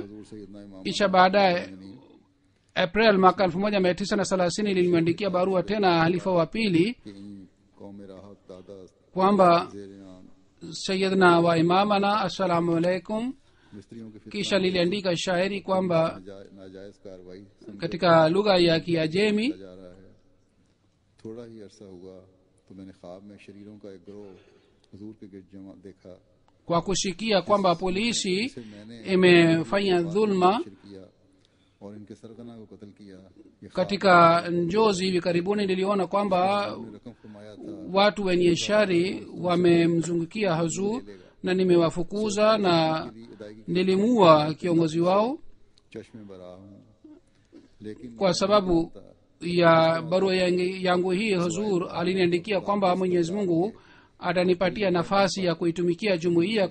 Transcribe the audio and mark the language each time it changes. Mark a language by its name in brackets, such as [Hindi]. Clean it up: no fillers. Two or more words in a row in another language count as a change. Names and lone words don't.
[Swahili] Kisha baadaye April mwaka 1930 nilimwandikia barua tena halifa wa pili kwamba [Arabic] سيدنا وإمامنا السلام عليكم. [Swahili] Kisha niliandika shairi kwamba katika lugha ya Kiajemi, [Urdu] تھوڑا ہی عرصہ ہوا تو میں نے خواب میں شریروں کا ایک گروہ حضور کے گرد جمع دیکھا. [Swahili] kwa kusikia kwamba polisi imefanya dhulma [Urdu] اور ان کے سرغنہ کو قتل کیا. [Swahili] katika njozi hivi karibuni niliona kwamba watu wenye shari wamemzungukia Huzur na nimewafukuza na nilimua kiongozi wao. Kwa sababu ya barua yangu hii Huzur aliniandikia kwamba Mwenyezi Mungu atanipatia nafasi ya kuitumikia jumuiya.